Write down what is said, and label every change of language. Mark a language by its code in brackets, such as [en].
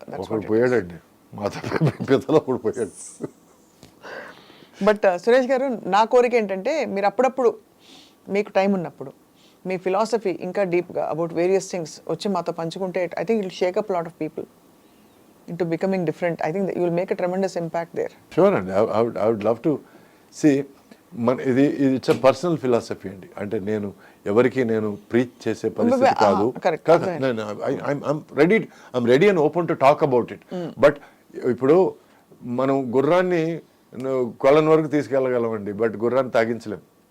[te] ఒకడు పోయాడండి, మాత పితలో కూడా పోయాడు. బట్ సురేష్ గారు, నా కోరిక ఏంటంటే మీరు అప్పుడప్పుడు మీకు టైం ఉన్నప్పుడు మీ ఫిలాసఫీ ఇంకా డీప్గా [en] about various things [te] వచ్చి మాతో పంచుకుంటే [en] I think it shake up lot of people into becoming different. I think that you will make a tremendous impact there. Sure, and I would love to see. It's a personal philosophy అండి. [te] అంటే నేను ఎవరికి నేను preach చేసే పరిస్థితి కాదు. [en] I'm ready and open to talk about it. [te] But ఇప్పుడు మనం గుర్రాన్ని కొలను వరకు తీసుకెళ్ళగలమండి, బట్ గుర్రాన్ని తాగించలేం.